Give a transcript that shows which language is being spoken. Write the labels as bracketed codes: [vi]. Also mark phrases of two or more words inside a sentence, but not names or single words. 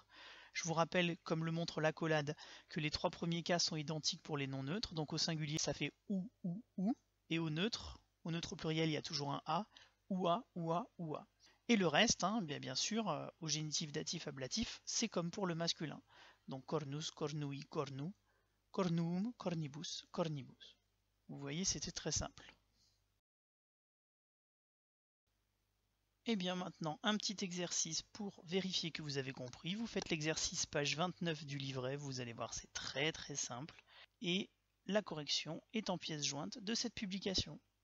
[fr] Je vous rappelle, comme le montre l'accolade, que les trois premiers cas sont identiques pour les noms neutres. Donc au singulier, ça fait ou. Et au neutre pluriel, il y a toujours un a, oua. Et le reste, bien sûr, au génitif, datif, ablatif, c'est comme pour le masculin. [la] Donc cornus, cornui, cornu, cornuum, cornibus, cornibus. [fr] Vous voyez, c'était très simple. Et bien maintenant, un petit exercice pour vérifier que vous avez compris. Vous faites l'exercice page 29 du livret, vous allez voir, c'est très simple. Et la correction est en pièce jointe de cette publication.